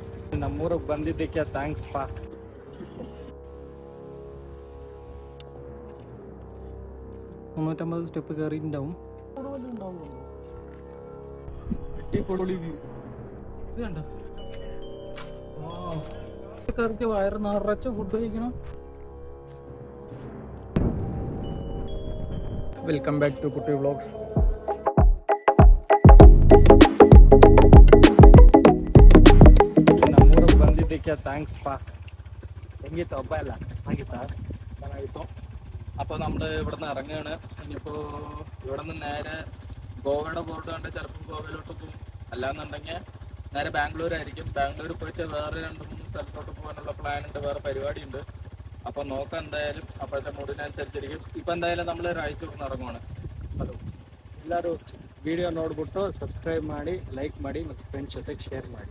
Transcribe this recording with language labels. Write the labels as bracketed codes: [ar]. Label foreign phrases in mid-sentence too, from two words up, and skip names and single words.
[kn] ನಮ್ಮೂರಿಗೆ ಬಂದಿದ್ದಕ್ಕೆ ಥ್ಯಾಂಕ್ಸ್ ಪಾ. [ml] മുന്നൂറ്റമ്പത് സ്റ്റെപ്പ് കയറിയിട്ടുണ്ടാവും. അടിപൊളി വ്യൂ ഇത് കണ്ടോ. കയറിക്ക് വയറ് നിറച്ച് ഫുഡ് കഴിക്കണം. [en] welcome back to Kutty Vlogs. [kn] ನಮ್ಮೂರಿಗೆ ಬಂದಿದ್ದಕ್ಕೆ ಥ್ಯಾಂಕ್ಸ್ ಪಾ. ಹೆಂಗಿತ್ತು ಹಬ್ಬ ಎಲ್ಲ? ಚೆನ್ನಾಗಿತ್ತು. [ml] അപ്പോൾ നമ്മൾ ഇവിടെ നിന്ന് ഇറങ്ങുകയാണ്. ഇനിയിപ്പോൾ ഇവിടെ നിന്ന് നേരെ ഗോവയുടെ ബോർഡ് കണ്ട് ചിലപ്പോൾ ഗോവയിലോട്ട് പോകും, അല്ലാന്നുണ്ടെങ്കിൽ നേരെ ബാംഗ്ലൂരായിരിക്കും. ബാംഗ്ലൂർ പോയിട്ട് വേറെ 2-3 സ്ഥലത്തോട്ട് പോകാനുള്ള പ്ലാൻ ഉണ്ട്, വേറെ പരിപാടി ഉണ്ട്. അപ്പോൾ നോക്കാം എന്തായാലും, അപ്പോഴത്തെ മൂഡിനനുസരിച്ചിരിക്കും. ഇപ്പം എന്തായാലും നമ്മൾ രായ്ചൂരിൽ നിന്ന് ഇറങ്ങുവാണ്. [kn] ಹಲೋ, ಎಲ್ಲರೂ ವಿಡಿಯೋ ನೋಡ್ಬಿಟ್ಟು ಸಬ್ಸ್ಕ್ರೈಬ್ ಮಾಡಿ, ಲೈಕ್ ಮಾಡಿ ಮತ್ತು ಫ್ರೆಂಡ್ಸ್ ಜೊತೆಗೆ ಶೇರ್ ಮಾಡಿ.